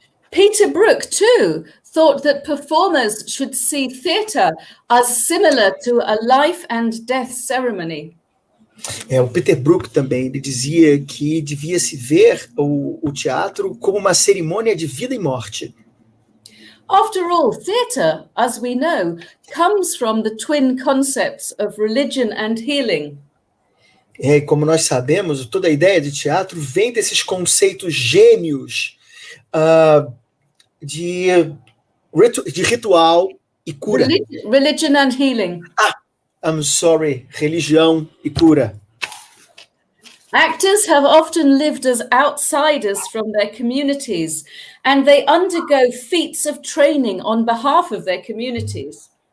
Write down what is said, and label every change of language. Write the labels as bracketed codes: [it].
[en] Peter Brook, too, thought that performers should see theatre as similar to a life and death ceremony. [pt] O Peter Brook também, ele dizia que devia-se ver o teatro como uma cerimônia de vida e morte. [en] After all, theatre, as we know, comes from the twin concepts of religion and healing. [pt] Como nós sabemos, toda a ideia de teatro vem desses conceitos gêmeos de ritual e cura. [en] Religion and healing. I'm sorry, [pt] religião e cura. [en] Actors have often lived as outsiders from their communities, and they undergo feats of training on behalf of their communities.